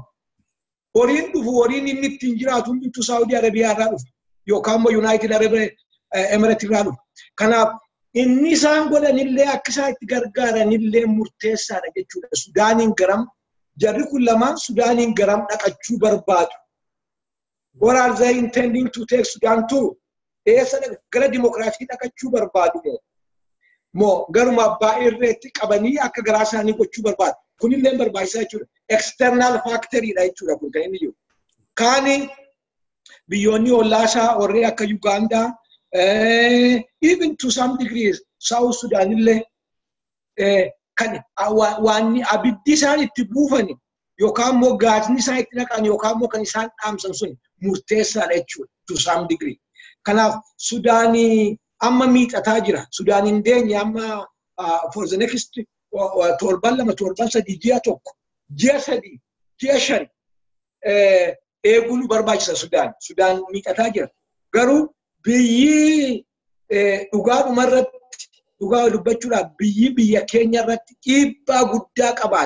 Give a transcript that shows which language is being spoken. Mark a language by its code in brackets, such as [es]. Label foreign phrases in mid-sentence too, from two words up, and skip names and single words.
[om] Horiin dhufu horiin inni ittiin jiraatu hundumtuu Saudi Arabiyaa irraa dhufu yookaan immoo United Arab Emirates irraa dhufu. Kanaaf inni isaan godhanillee akka isaan itti gargaaranillee murteessaadha jechuudha. Sudaaniin garam jarri kun lamaan Sudaaniin garam dhaqachuu barbaadu. [en] What are they intending to take Sudan to? [om] Eessa gara dimokiraasii dhaqachuu barbaadu moo garuma abbaa irreetti qabanii akka garaa isaanii gochuu barbaadu. Kunillee barbaachisaa jechuudha. [en] External factoryidha [om] jechuudha kun kan inni jiru. Kaani biyyoonni ollaasaa warreen akka Uganda [en] even to some degrees [om] South Sudan illee kan waan abiddi isaan itti buufani yookaan immoo gaasni isaan itti naqan yookaan immoo kan isaan dhaamsan sun murteessaadha jechuudha [en] to some degree. [om] Kanaaf Sudaanii amma miixataa jira. Sudaaniin deenya amma [en] for the next [om] torban sadii ji'a tokko ji'a sadii ji'a shan eeguun barbaachisa Sudaan. Sudaan miixataa jira. Garuu biyyi dhugaa dubbachuudhaaf biyya keenya irratti dhiibbaa guddaa qabaate.